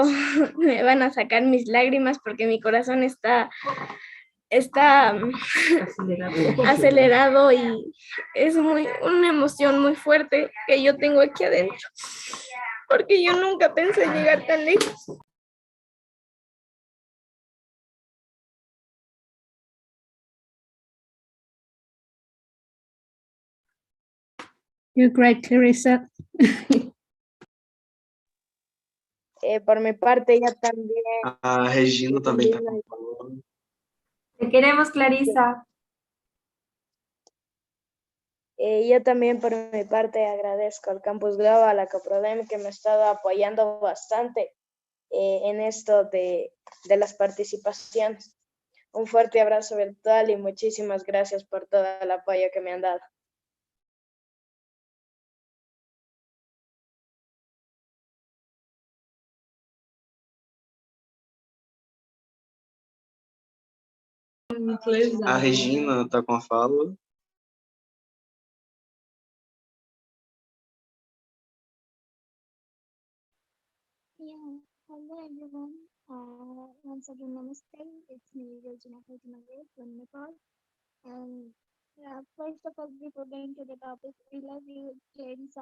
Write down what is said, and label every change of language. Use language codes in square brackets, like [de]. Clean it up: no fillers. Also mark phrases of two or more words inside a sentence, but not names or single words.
[es] Me van a sacar mis lágrimas porque mi corazón está acelerado y es una emoción muy fuerte que yo tengo aquí adentro, porque yo nunca pensé llegar tan lejos. [en] You're great, Clarissa. [es] Por mi parte, ella también. [pt] A Regina também está com a fala. [es] Te queremos, Clarissa. Yo también por mi parte agradezco al Campus Global, a Coprodem, que me ha estado apoyando bastante en esto de las participaciones. Un fuerte abrazo virtual y muchísimas gracias por todo el apoyo que me han dado. [pt] A Regina está com a fala. [en] Yeah, hello everyone. Once again, namaste. It's me, Regina from Nepal. And first of all, before going to the topic, I love you, Clarissa.